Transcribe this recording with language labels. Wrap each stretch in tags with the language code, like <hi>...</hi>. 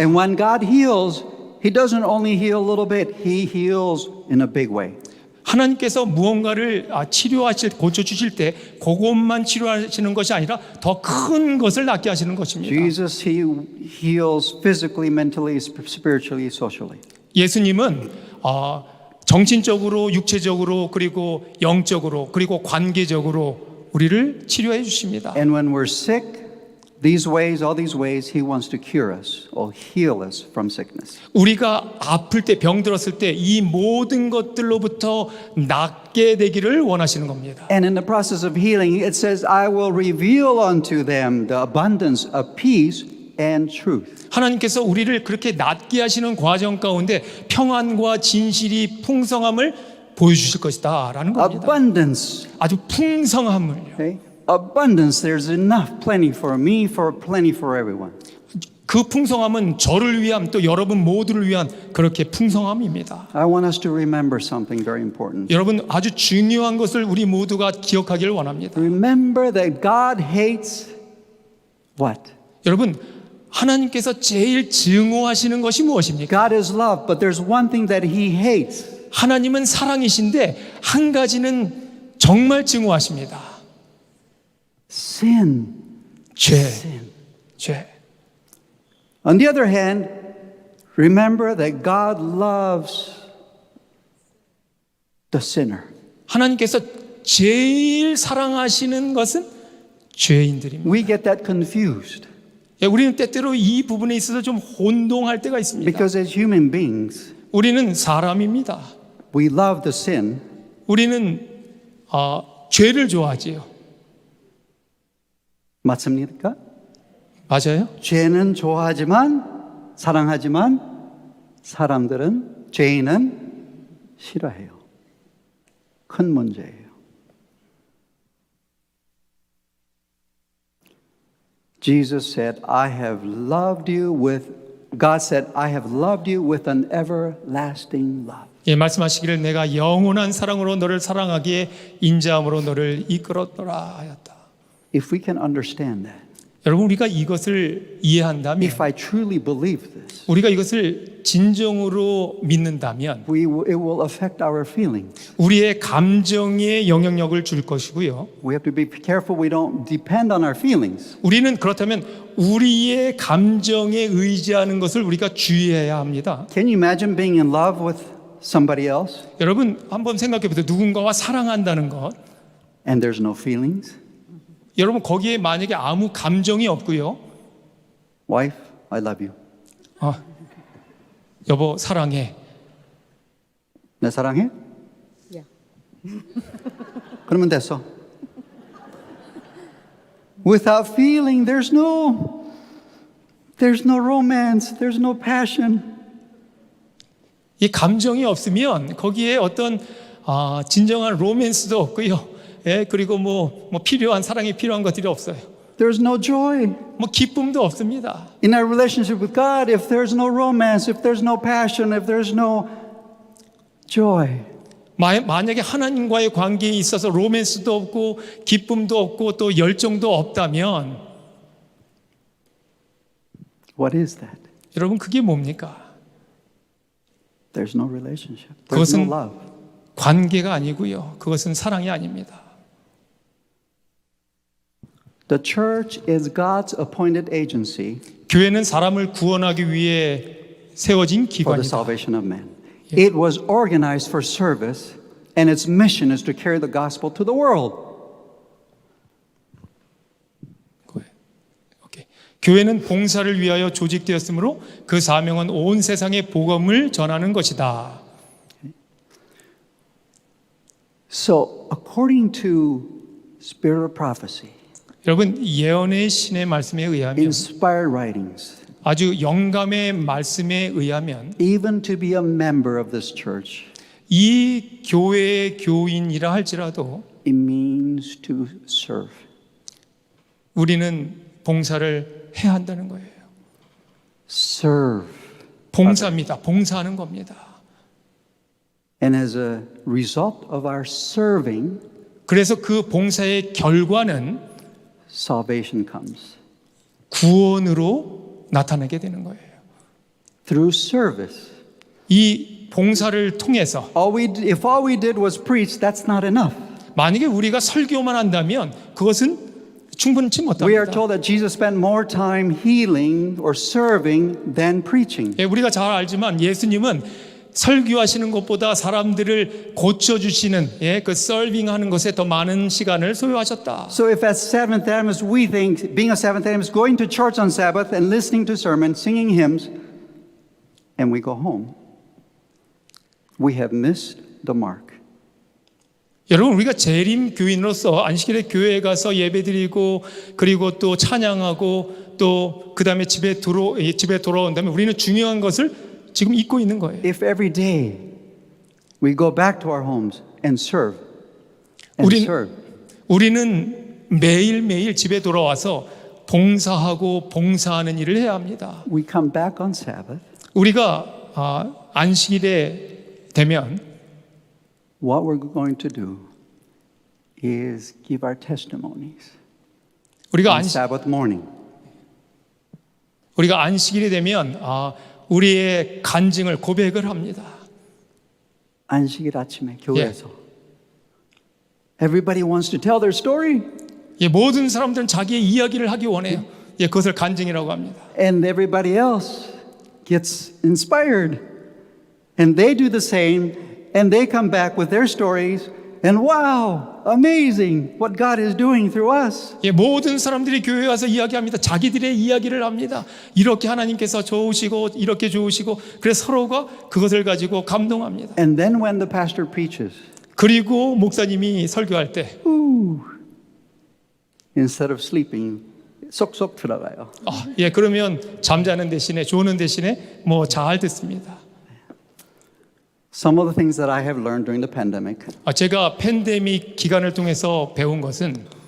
<en>And when God heals, He doesn't only heal a little bit, He heals in a big way.</en> <ko>하나님께서 무언가를 고쳐주실 때 그것만 치료하시는 것이 아니라 더 큰 것을 낫게 하시는 것입니다.</ko> <en>Jesus, He heals physically, mentally, spiritually, socially.</en> <ko>예수님은 정신적으로, 육체적으로, 그리고 영적으로, 그리고 관계적으로 우리를 치료해 주십니다.</ko> <en>And when we're sick, these ways, all these ways, He wants to cure us or heal us from sickness.</en> <ko>우리가 아플 때, 병들었을 때 이 모든 것들로부터 낫게 되기를 원하시는 겁니다.</ko> <en>And in the process of healing, it says, I will reveal unto them the abundance of peace and truth.</en> <ko>하나님께서 우리를 그렇게 낫게 하시는 과정 가운데 평안과 진실이 풍성함을 보여주실 것이다라는 겁니다.</ko> <en>Abundance.</en> <ko>아주 풍성함을요.</ko> <en>Okay? Abundance. There's enough, plenty for me, plenty for everyone.</en> <ko>그 풍성함은 저를 위한 또 여러분 모두를 위한 그렇게 풍성함입니다.</ko> <en>I want us to remember something very important.</en> <ko>여러분 아주 중요한 것을 우리 모두가 기억하기를 원합니다.</ko> <en>Remember that God hates what?</en> <ko>여러분 하나님께서 제일 증오하시는 것이 무엇입니까?</ko> <en>God is love, but there's one thing that He hates.</en> <ko>하나님은 사랑이신데 한 가지는 정말 증오하십니다.</ko> <en>Sin.</en> <ko>죄.</ko> <en>On the other hand, remember that God loves the sinner.</en> <ko>하나님께서 제일 사랑하시는 것은 죄인들입니다.</ko> <en>We get that confused</en> <ko>우리는 때때로 이 부분에 있어서 좀 혼동할 때가 있습니다.</ko> <en>because as human beings,</en> <ko>우리는 사람입니다.</ko> <en>we love the sin,</en> <ko>우리는 죄를 좋아하지요. 맞습니까? 맞아요? 죄는 좋아하지만 사랑하지만 사람들은 죄인은 싫어해요. 큰 문제예요.</ko> <en>Jesus said, I have loved you with God said, I have loved you with an everlasting love.</en> <ko>예, 말씀하시기를 내가 영원한 사랑으로 너를 사랑하기에 인자함으로 너를 이끌었노라 하였다.</ko> <en>If we can understand that,</en> <ko>여러분 우리가 이것을 이해한다면</ko> <en>if I truly believe this,</en> <ko>우리가 이것을 진정으로 믿는다면</ko> <en>it will affect our feelings.</en> <ko>우리의 감정에 영향력을 줄 것이고요.</ko> <en>We have to be careful we don't depend on our feelings.</en> <ko>우리는 그렇다면 우리의 감정에 의지하는 것을 우리가 주의해야 합니다.</ko> <en>Can you imagine being in love with somebody else</en> <ko>여러분 한번 생각해 보세요. 누군가와 사랑한다는 것.</ko> <en>and there's no feelings?</en> <ko>여러분 거기에 만약에 아무 감정이 없고요.</ko> <en>Wife, I love you.</en> <ko>여보 사랑해. 내 사랑해?</ko> <en>Yeah.</en> <ko>그러면 됐어.</ko> <en>Without feeling, there's no romance, there's no passion.</en> <ko>이 감정이 없으면 거기에 어떤 진정한 로맨스도 없고요. 예, 그리고 뭐 필요한 사랑이 필요한 것들이 없어요.</ko> <en>There's no joy.</en> <ko>뭐 기쁨도 없습니다.</ko> <en>In our relationship with God, if there's no romance, if there's no passion, if there's no joy,</en> <ko>만약에 하나님과의 관계에 있어서 로맨스도 없고 기쁨도 없고 또 열정도 없다면</ko> <en>what is that?</en> <ko>여러분 그게 뭡니까?</ko> <en>There's no relationship. There's no</en> <ko>그것은</ko> <en>love.</en> <ko>관계가 아니고요. 그것은 사랑이 아닙니다.</ko> <en>The church is God's appointed agency</en> <ko>교회는 사람을 구원하기 위해 세워진</ko> <en>for the</en> <ko>기관이다.</ko> <en>salvation of man. It was organized for service, and its mission is to carry the gospel to the world. 오케이.</en> <ko>교회는 봉사를 위하여 조직되었으므로 그 사명은 온 세상에 복음을 전하는 것이다.</ko> <en>So, according to spirit of prophecy,</en> <ko>여러분 예언의 신의 말씀에 의하면</ko> <en>inspired writings,</en> <ko>아주 영감의 말씀에 의하면</ko> <en>even to be a member of this church,</en> <ko>이 교회의 교인이라 할지라도</ko> <en>it means to serve.</en> <ko>우리는 봉사를 해야 한다는 거예요.</ko> <en>Serve.</en> <ko>봉사입니다. 봉사하는 겁니다.</ko> <en>And as a result of our serving,</en> <ko>그래서 그 봉사의 결과는</ko> <en>salvation comes.</en> <ko>구원으로 나타나게 되는 거예요.</ko> <en>Through service.</en> <ko>이 봉사를 통해서</ko> <en>If all we did was preach, that's not enough.</en> <ko>만약에 우리가 설교만 한다면 그것은 충분치</ko> <en>We are</en> <ko>못합니다.</ko> <en>told that Jesus spent more time healing or serving than preaching.</en> <ko>예, 우리가 잘 알지만 예수님은 설교하시는 것보다 사람들을 고쳐주시는 그 서빙하는 것에 더 많은 시간을 소요하셨다.</ko> <en>So if as Seventh Adventists we think being a Seventh Adventist, going to church on Sabbath and listening to sermons, singing hymns, and we go home, we have missed the mark.</en> <ko>여러분 우리가 재림 교인으로서 안식일에 교회에 가서 예배드리고 그리고 또 찬양하고 또 그다음에 집에 돌아온다면 우리는 중요한 것을 지금 잊고 있는 거예요.</ko> <en>If every day we go back to our homes and serve,</en> <ko>우리는 매일매일 집에 돌아와서 봉사하고 봉사하는 일을 해야 합니다.</ko> <en>we come back on Sabbath,</en> <ko>우리가 안식일에 되면</ko> <en>what we're going to do is give our testimonies</en> <ko>우리가</ko> <en>on Sabbath morning.</en> <ko>안식일이 되면 우리의 간증을 고백을 합니다. 안식일 아침에 교회에서</ko> <en>everybody wants to tell their story,</en> <ko>모든 사람들은 자기의 이야기를 하기 원해요. 그것을 간증이라고 합니다.</ko> <en>and everybody else gets inspired, and they do the same, and they come back with their stories, and wow, amazing what God is doing through us.</en> <ko>모든 사람들이 교회에 와서 이야기합니다. 자기들의 이야기를 합니다. 이렇게 하나님께서 좋으시고 이렇게 좋으시고 그래서 서로가 그것을 가지고 감동합니다.</ko> <en>And then when the pastor preaches,</en> <ko>그리고 목사님이 설교할 때</ko> <en>instead of sleeping,</en> <ko>쏙쏙 들어가요. 그러면 잠자는 대신에 조는 대신에 잘 듣습니다.</ko> <en>Some of the things that I have learned during the pandemic,</en> <ko>제가 팬데믹 기간을 통해서 배운 것은</ko>